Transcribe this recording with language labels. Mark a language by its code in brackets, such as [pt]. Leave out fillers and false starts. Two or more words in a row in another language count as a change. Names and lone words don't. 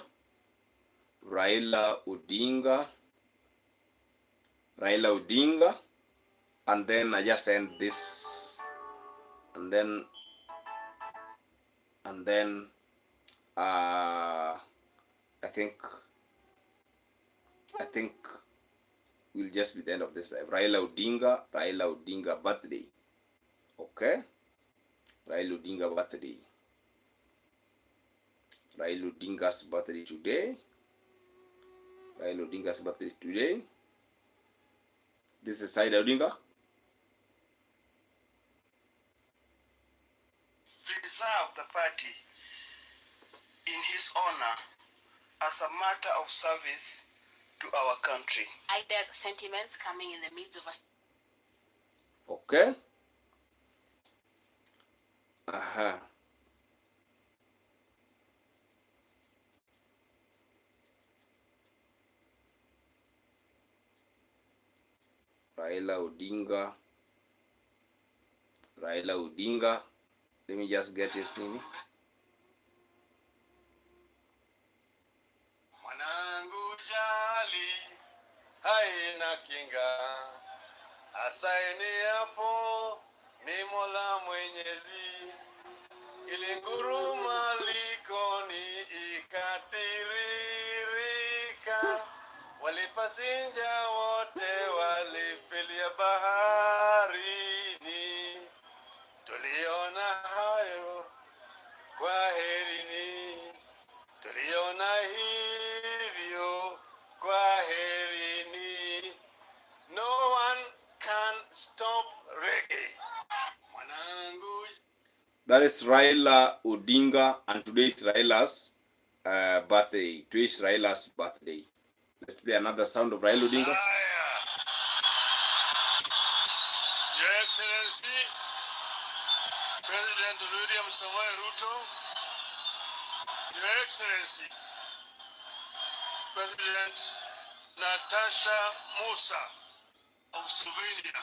[en] Raila Odinga. Raila Odinga. And then I just end this. And then I think will just be the end of this live. Raila Odinga birthday. Okay? Raila Odinga birthday. Raila Odinga's birthday today. Raila Odinga's birthday today. This is Raila Odinga. Preserve the party in his honor as a matter of service to our country. Ideas, sentiments coming in the midst of us. Okay. Aha. Raila Odinga. Raila Odinga. Let me just get his name. [sw] Mwanangu jali haina kinga, asaini hapo ni Mola Mwenyezi, ilinguruma likoni ikatiririka, walipasinja wote walifilia baharini, tuliona hayo kwa herini, tuliona hivyo kwa herini. [en] No one can stop reggae. Mwanangu. That is Raila Odinga, and today is Raila's birthday. Today is Raila's birthday. Let's play another sound of Raila Odinga. Your Excellency, President William Samoei Ruto, Your Excellency, President Natasha Musa of Slovenia.